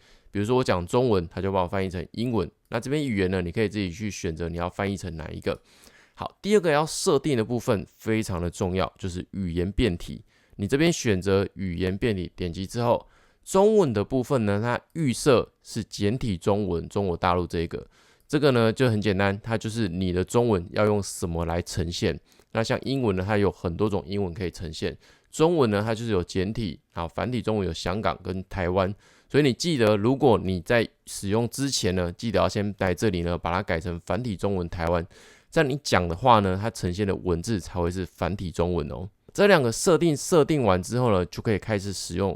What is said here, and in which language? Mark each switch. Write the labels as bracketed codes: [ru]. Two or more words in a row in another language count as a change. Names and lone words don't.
[zh] 比如說我講中文，它就幫我翻譯成英文。那這邊語言呢，你可以自己去選擇你要翻譯成哪一個。好，第二個要設定的部分非常的重要，就是語言變體。你這邊選擇語言變體，點擊之後，中文的部分呢，它預設是簡體中文，中國大陸這個呢就很簡單，它就是你的中文要用什麼來呈現。那像英文呢，它有很多種英文可以呈現。中文呢，它就是有簡體，好，繁體中文有香港跟台灣。所以你記得，如果你在使用之前呢，記得要先在這裡呢把它改成繁體中文台灣，這樣你講的話呢，它呈現的文字才會是繁體中文哦。這兩個設定完之後呢，就可以開始使用。